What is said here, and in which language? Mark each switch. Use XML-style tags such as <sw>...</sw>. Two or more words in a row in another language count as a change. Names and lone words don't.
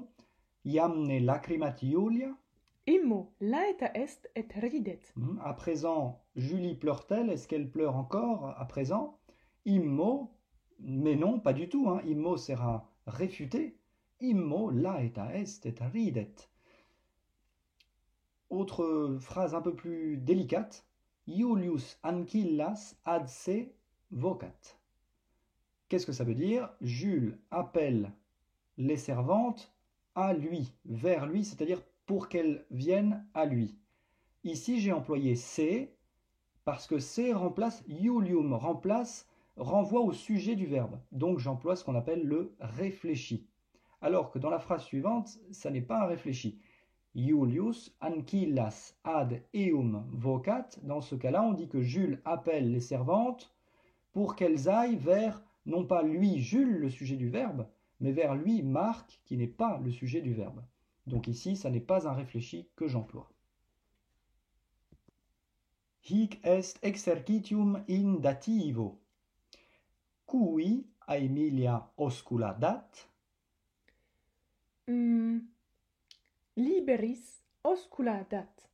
<la>Iamne lacrimat Iulia. Immo laeta est et ridet.</la> <fr>À présent, Julie pleure-t-elle? Est-ce qu'elle pleure encore à présent? Immo, mais non, pas du tout. Immo sera réfuté.</fr> <la>Immo laeta est et ridet.</la> <fr>Autre phrase un peu plus délicate.</fr> <la>Iulius ancillas ad se vocat.</la> <fr>Qu'est-ce que ça veut dire? Jules appelle les servantes à lui, vers lui, c'est-à-dire pour qu'elles viennent à lui. Ici, j'ai employé se parce que se remplace Iulium, renvoie au sujet du verbe. Donc j'emploie ce qu'on appelle le réfléchi. Alors que dans la phrase suivante, ça n'est pas un réfléchi.</fr> <la>Iulius ancillas ad eum vocat.</la> <fr>Dans ce cas-là, on dit que Jules appelle les servantes pour qu'elles aillent vers, non pas lui, Jules, le sujet du verbe, mais vers lui, Marc, qui n'est pas le sujet du verbe. Donc ici, ça n'est pas un réfléchi que j'emploie.</fr> <la>Hic est exercitium in dativo. Cui Aemilia oscula dat? Liberis oscula dat.</la>